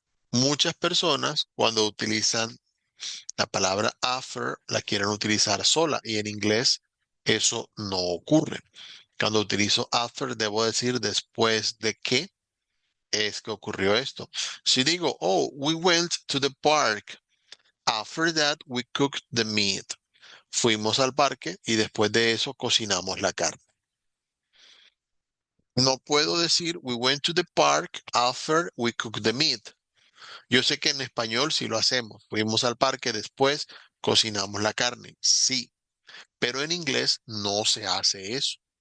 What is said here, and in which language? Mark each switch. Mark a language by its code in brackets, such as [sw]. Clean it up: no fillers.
[es] Muchas personas cuando utilizan la palabra after la quieren utilizar sola y en inglés eso no ocurre. Cuando utilizo after debo decir después de que es que ocurrió esto. Si digo, [en] oh, we went to the park. After that, we cooked the meat. [es] Fuimos al parque y después de eso cocinamos la carne. No puedo decir [en] we went to the park after we cooked the meat. [es] Yo sé que en español sí lo hacemos. Fuimos al parque, después cocinamos la carne. Sí, pero en inglés no se hace eso.